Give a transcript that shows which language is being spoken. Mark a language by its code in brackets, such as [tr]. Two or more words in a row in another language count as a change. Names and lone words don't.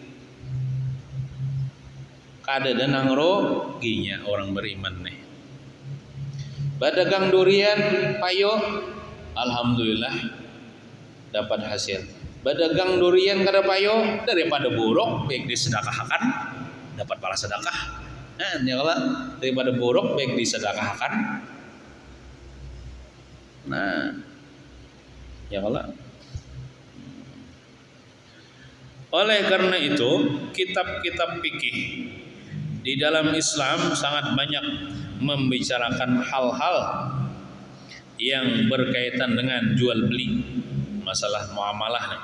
[bjn] Kada ada nang ruginya orang beriman nih. [id] Berdagang durian payu, alhamdulillah dapat hasil. Berdagang durian [bjn] kada payo [id] daripada buruk baik disedekahkan dapat pahala sedekah. Nah, kalau daripada buruk baik disedekahkan. Nah, ya kalau oleh karena itu kitab-kitab fikih di dalam Islam sangat banyak membicarakan hal-hal yang berkaitan dengan jual beli, masalah muamalah nih.